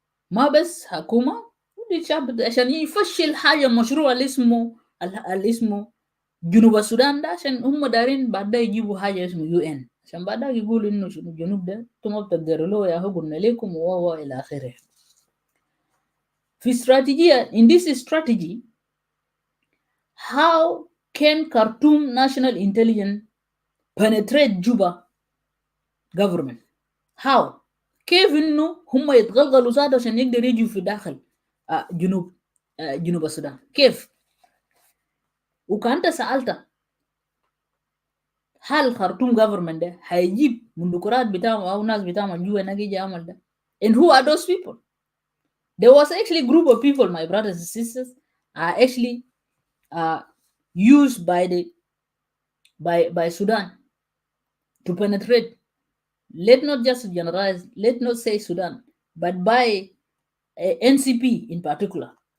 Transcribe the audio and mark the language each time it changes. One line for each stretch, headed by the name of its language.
Arabic: ما بس حكومة ودي شعب عشان يفشل حاجة مشروع اللي اسمه جنوب السودان ده، عشان هم دارين بعد ده يجيبوا حاجة اسمه UN، عشان بعد ده يقولوا انه شنو الجنوب ده انتم ما بتقدروا له، يا هو قلنا لكم و الى اخره. في استراتيجية
English: in this strategy how can Khartoum National Intelligence penetrate Juba government?
Arabic: how كيف انه هم يتغلغلوا زاد عشان يقدر يجوا في داخل جنوب السودان؟ كيف؟ وكانت سألت هل خرطوم government ده هيجيب مندوكرات بتاعهم او ناس بتاعهم جوا نجي يعمل ده؟
English: And who are those people? There was actually a group of people, my brothers and sisters, are actually uh, used by the by Sudan to penetrate. Let not just generalize, let not say Sudan, but by NCP in particular.